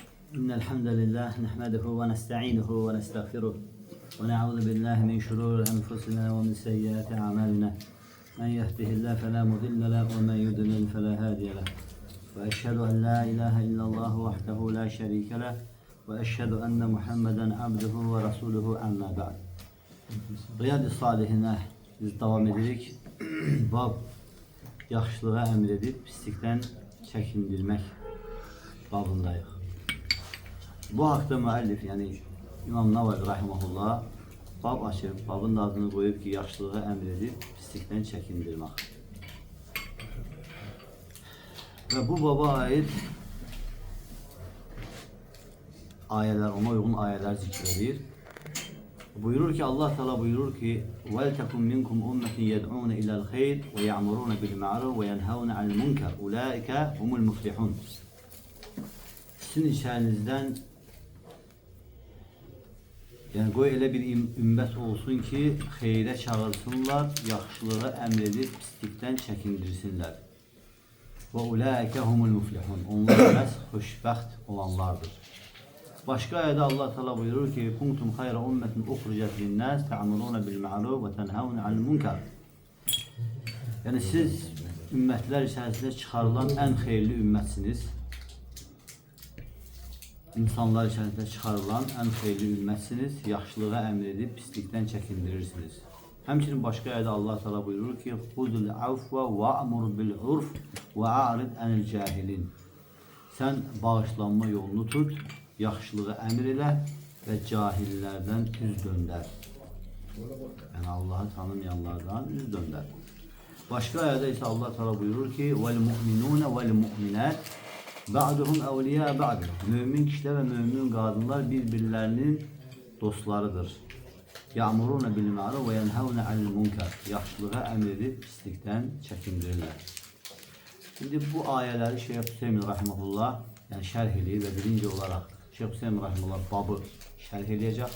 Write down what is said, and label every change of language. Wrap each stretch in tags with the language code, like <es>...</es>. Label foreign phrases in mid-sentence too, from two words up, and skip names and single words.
<ar>إن الحمد لله نحمده ونستعينه ونستغفره ونعوذ بالله من شرور أنفسنا ومن سيئات أعمالنا من يهده الله فلا مضل له ومن يضلل فلا هادي له وأشهد أن لا إله إلا الله وحده لا شريك له وأشهد أن محمدا عبده ورسوله أما بعد.</ar> <az>Riyad-ı Salihine biz devam edirik. Bab yaxşılığa əmr edib pislikdən çəkindirmək babındayıq. Bu haqda müəllif, yəni İmam Navavi rahimehullah bab açıb, babın adını qoyub ki, yaxşılığa əmr edib pislikdən çəkindirmək. Və bu baba aid ayələr, ona uyğun ayələr zikr edir. Buyurur ki, Allah Teala buyurur ki:</az> <ar>"ولتكن منكم أمة يدعون إلى الخير ويأمرون بالمعروف وينهون عن المنكر. أولئك هم المفلحون."</ar> <az>Sizin içərinizdən, yəni qoy elə bir ümmət olsun ki, xeyrə çağırsınlar, yaxşılığa əmr edib pislikdən çəkindirsinlər. Və</az> <ar>أولئك هم المفلحون.</ar> <az>Onlar məhz xoşbəxt olanlardır. Başqa ayədə Allah Teala buyurur ki:</az> <ar>"كنتم خير أمة أخرجت للناس تأمرون بالمعروف وتنهون عن المنكر."</ar> <az>Yəni siz ümmətlər içərisində çıxarılan ən xeyirli ümmətsiniz. İnsanlar içərisində çıxarılan ən xeyirli ümmətsiniz. Yaxşılığa əmr edib pislikdən çəkindirirsiniz. Həmçinin başqa ayədə Allah Teala buyurur ki:</az> <ar>"خذ العفو وأمر بالعرف وأعرض عن الجاهلين."</ar> <az>Sən bağışlanma yolunu tut, yaxşılığı əmr elə və cahillərdən üz döndər. Yəni Allahı tanımayanlardan üz döndər. Başqa ayədə isə Allah Teala buyurur ki:</az> <ar>"والمؤمنون والمؤمنات بعضهم أولياء بعض."</ar> <az>Mömin kişilər və mömin qadınlar bir-birlərinin dostlarıdır.</az> <ar>يأمرون بالمعروف وينهون عن المنكر.</ar> <az>Yaxşılığa əmr edib pislikdən çəkindirirlər. Şimdi bu ayələri Şeyx Hüseyin rahimehullah yəni şərh eləyir və birinci olaraq Şeyx Hüseyin rahimehullah babı şərh eləyəcək.</az>